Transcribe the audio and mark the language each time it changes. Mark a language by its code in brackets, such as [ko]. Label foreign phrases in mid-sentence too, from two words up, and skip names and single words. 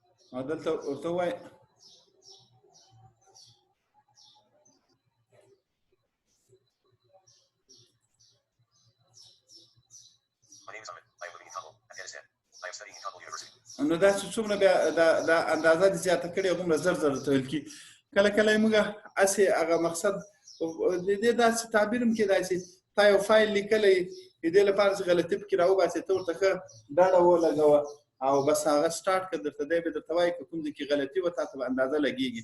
[ps] او دلته ورته وایي [en] My name is Ahmed. I am living in Kabul, Afghanistan. I am studying in Kabul University. [ps] نو دا چې څومره بیا دا اندازه دې زیاته کړې هغومره زر زر ته ویل کېږي. کله کله موږ هسې هغه مقصد د دې داسې تعبیر هم کېدای شي تا یو فایل لیکلی د دې لپاره چې غلطي پکې راوباسې ته ورته ښه ډاډه ولګوه او بس هغه سټارټ کړه درته دی به درته وایي که کوم ځای کې غلطي وه تا ته به اندازه لګېږي.